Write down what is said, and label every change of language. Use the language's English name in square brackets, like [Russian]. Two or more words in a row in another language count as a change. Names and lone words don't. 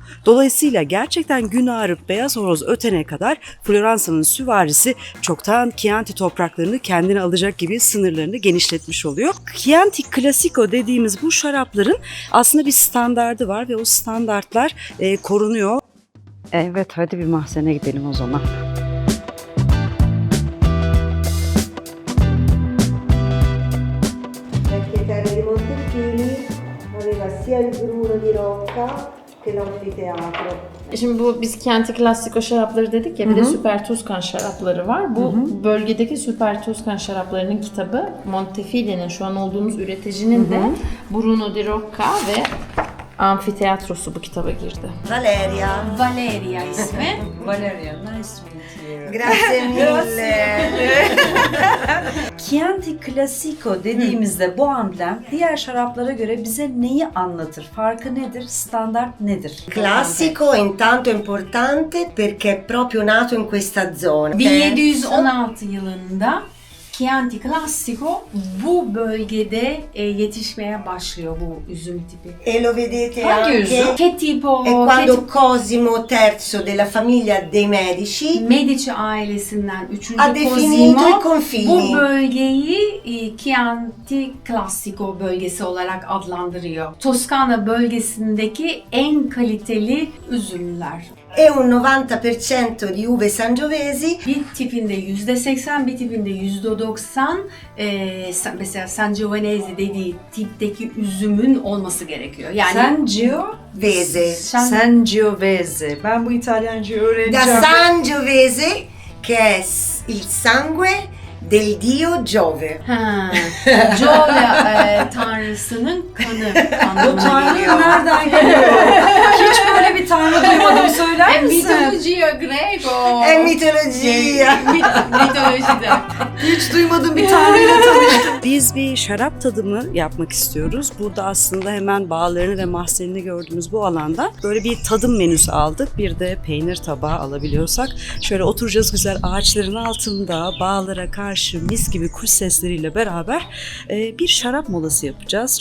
[Turkish] Dolayısıyla gerçekten gün ağarıp beyaz horoz ötene kadar Floransa'nın süvarisi çoktan Chianti topraklarını kendine alacak gibi sınırlarını genişletmiş oluyor. Chianti Classico dediğimiz bu şarapların aslında bir standardı var ve o standartlar korunuyor. Evet, hadi bir mahzene gidelim o zaman. [Italian] La chiesa di Montefini aveva sia il Bruno di Rocca che l'anfiteatro. [Turkish] Şimdi bu biz Chianti Classico şarapları dedik ya, bir de Süper Tuscan şarapları var. Bu bölgedeki Süper Tuscan şaraplarının kitabı Montefini'nin şu an olduğumuz üreticinin de Bruno di Rocca ve amfiteyatrosu bu kitaba girdi. Valeria. Valeria ismi. Valeria, [English] nice to meet you. [Italian] Grazie mille. [Turkish] Chianti Classico dediğimizde bu amblem diğer şaraplara göre bize neyi anlatır? Farkı nedir? Standart nedir? [Italian] Classico intanto è importante perché è proprio nato in questa zona. [Turkish] 1716 yılında Chianti Classico bu bölgede yetişmeye başlıyor bu üzüm tipi. [Italian] E lo vedete [Turkish] Hangi [Italian] anche. [Turkish] üzüm? [Italian] Che tipo? È quando Cosimo III della famiglia dei Medici [Turkish] Medici ailesinden 3. [Italian] ha definito Cosimo i confini. [Turkish] bu bölgeyi Chianti Classico bölgesi olarak adlandırıyor. Toskana bölgesindeki en kaliteli üzümler. [Italian] E un 90% di uve sangiovesi. [Turkish] Bir tipinde %80, bir tipinde %90 mesela Sangiovanese dediği tipteki üzümün olması gerekiyor. Yani Sangiovese. Sangiovese. Ben bu İtalyancayı [Italian] Da [Turkish] öğreneceğim. [Italian] Sangiovese che è il sangue del dio Giove. [Turkish] Jove tanrısının kanı Bu anlamına tanrı geliyor. nereden geliyor? Hiç böyle bir tanrı duymadım, söyler misin? [Italian] Mitologia greco. È mitologia. [Turkish] Mitolojide. Hiç duymadığım bir tanrıyla tanıştım. Biz bir şarap tadımı yapmak istiyoruz. Burada aslında hemen bağlarını ve mahzenini gördüğümüz bu alanda böyle bir tadım menüsü aldık. Bir de peynir tabağı alabiliyorsak. Şöyle oturacağız güzel ağaçların altında, bağlara karşı mis gibi kuş sesleriyle beraber bir şarap molası yapacağız.